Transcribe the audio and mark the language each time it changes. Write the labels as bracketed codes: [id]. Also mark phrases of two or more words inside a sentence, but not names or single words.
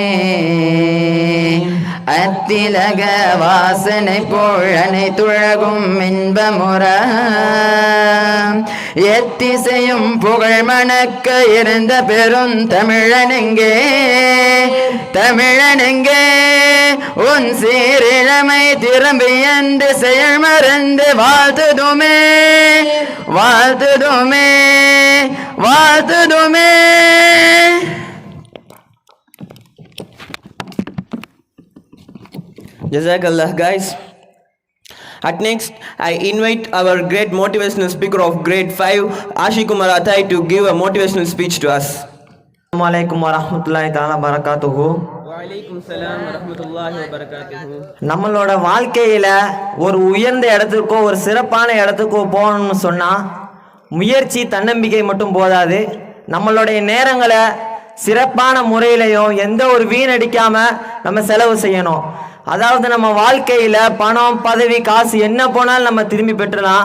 [ta] அத்திலக வாசனை போழனை துழகும் இன்பமுற எத்திசையும் புகழ் மணக்க இருந்த பெரும் தமிழனெங்கே தமிழனெங்கே உன் சீரிழமை திரும்பி என்று செயல் மறந்து வாழ்த்துதுமே வாழ்த்துதுமே வாழ்த்துதுமே. [en] Jazakallah guys. At next, I invite our great motivational speaker of grade 5, Ashiq Kumar Atai, to give a motivational speech to us. [ar] السلام عليكم ورحمة الله تعالى بركاته. وعليكم السلام ورحمة الله وبركاته. [ta] நம்மளோட வாழ்க்கையில ஒரு உயர்ந்த இடத்துக்கோ ஒரு சிறப்பான இடத்துக்கோ போகணும்னு சொன்னா முயற்சி தன்னம்பிக்கை மட்டும் போதாது. நம்மளுடைய நேரங்களை சிறப்பான முறையிலையும் எந்த ஒரு வீணடிக்காம நம்ம செலவு செய்யணும். அதாவது நம்ம வாழ்க்கையில் பணம் பதவி காசு என்ன போனாலும் நம்ம திரும்பி பெற்றலாம்.